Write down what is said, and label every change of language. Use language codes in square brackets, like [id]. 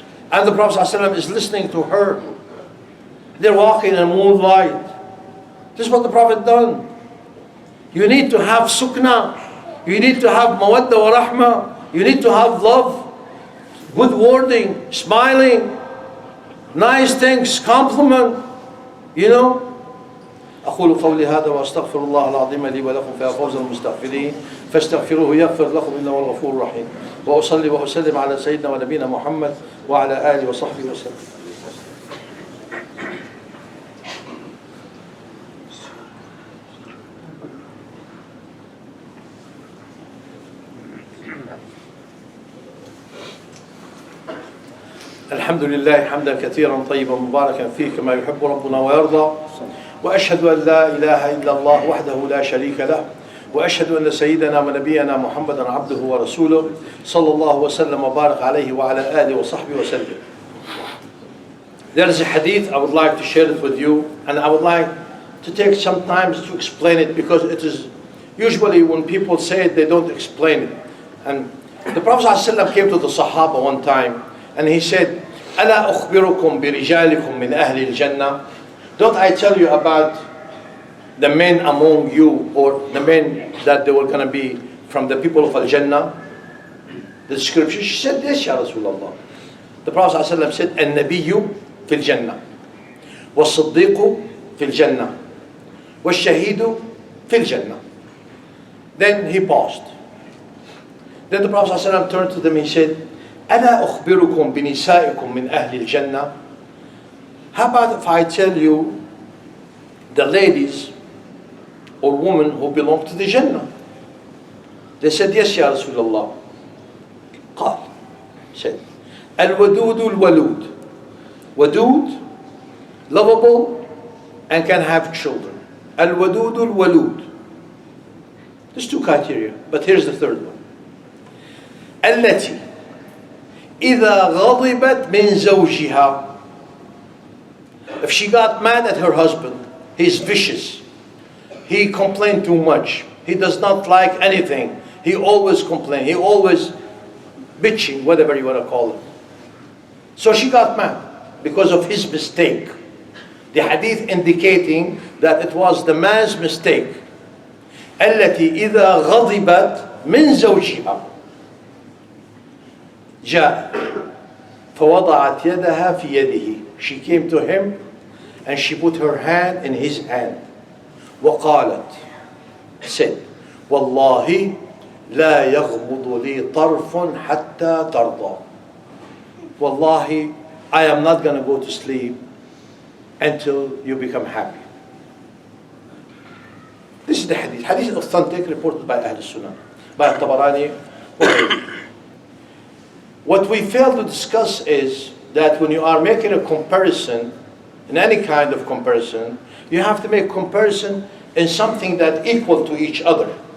[en] And the Prophet ﷺ is listening to her. They're walking in moonlight. This is what the Prophet done. You need to have sukna. You need to have mawadda wa rahma. You need to have love, good wording, smiling, nice things, compliment. You know. [ar] أقول قولي هذا وأستغفر الله العظيم لي ولكم فيا فوز المستغفرين فاستغفروه يغفر لكم إنه هو الغفور الرحيم وأصلي وأسلم على سيدنا ونبينا محمد وعلى آله وصحبه وسلم. الحمد لله حمدا كثيرا طيبا مباركا فيه كما يحب ربنا ويرضى وأشهد أن لا إله إلا الله وحده لا شريك له وأشهد أن سيدنا ونبينا محمدا عبده ورسوله صلى الله وسلم وبارك عليه وعلى آله وصحبه وسلم. [en] There is a hadith I would like to share it with you, and I would like to take some time to explain it, because it is usually when people say it they don't explain it. And the Prophet ﷺ came to the Sahaba one time and he said, [ar] ألا أخبركم برجالكم من أهل الجنة? [en] Don't I tell you about the men among you, or the men that they were going to be from the people of Al-Jannah? The scripture, she said, yes, Ya Rasulullah. The Prophet ﷺ said, [ar] النبي في الجنة والصديق في الجنة [en] والشهيد في الجنة. Then he paused. Then the Prophet ﷺ turned to them and he said, [ar] ألا أخبركم بنسائكم من أهل الجنة? [en] How about if I tell you the ladies or women who belong to the Jannah? They said, yes, Ya Rasulullah. [ar] قال, [en] said, [ar] الودود الولود. [en] Wadud, lovable, and can have children. [ar] الودود الولود. [en] There's two criteria, but here's the third one. [ar] التي إذا غضبت من زوجها. [en] If she got mad at her husband, he's vicious. He complained too much. He does not like anything. He always complains. He always bitching, whatever you want to call it. So she got mad because of his mistake. The hadith indicating that it was the man's mistake. [ar] التي إذا غضبت من زوجها جاء فوضعت يدها في يده. [en] She came to him and she put her hand in his hand. [ar] وقالت, [en] said, [ar] والله لا يغمض لي طرف حتى ترضى. [en] Wallahi, I am not going to go to sleep until you become happy. This is the hadith. Hadith is authentic, reported by Ahl Sunnah, by Tabarani. What we fail to discuss is that when you are making a comparison, in any kind of comparison, you have to make comparison in something that equal to each other.